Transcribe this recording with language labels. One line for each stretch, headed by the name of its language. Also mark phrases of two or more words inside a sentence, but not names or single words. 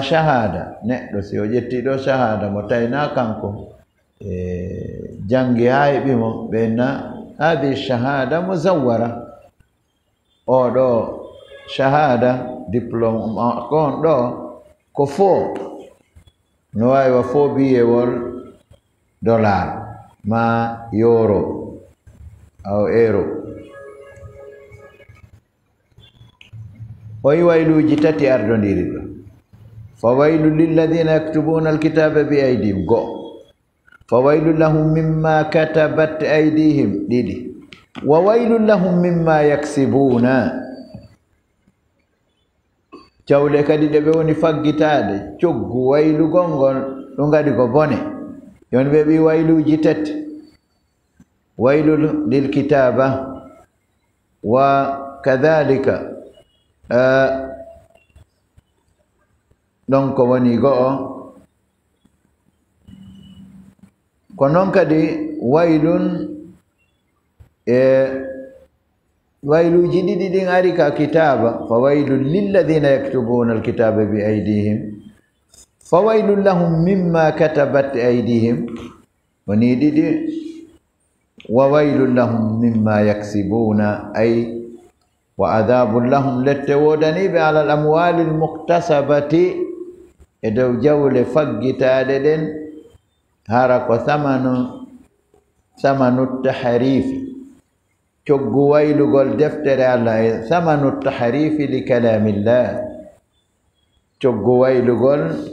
Fula: shahada neɗɗo si o ƴettiɗo shahada mo tayna kanko jangi ha heɓimo ɓenna hadi
Arabic: شهادة مزورة
Fula: oɗo shahada diplôme kon ɗo ko fo no wawi wa fo biyewol dollar ma euro aw euro oyi wayluji tati ardodiri ɗo fa
Arabic: ويل للذين يكتبون الكتاب بأيديهم فويل لهم مما كتبت أيديهم ديدي وويل لهم مما يكسبون
Fula: jawle kadi de be woni faggitaade coggu waylu gongol do ngadi ko bone yon be bi wayluji tati
Arabic: ويل للكتاب وكذلك
Fula: donc woni go konon kadi waylun wayluji ɗiɗi ɗin ari ka kitaba fa
Arabic: ويل للذين يكتبون الكتاب بأيديهم
Fula: fa
Arabic: ويل لهم مما كتبت أيديهم
Fula: woni ɗiɗi
Arabic: وويل لهم مما يكسبون
Fula: ay
Arabic: وعذاب لهم
Fula: lette wodaniɓe
Arabic: على الأموال المكتسبة
Fula: e dow jawle faggitaɗe ɗen hara ko samanu tahrifi coggu waylugol deftere Allah samanu
Arabic: تحريف لكلام الله
Fula: coggu waylugol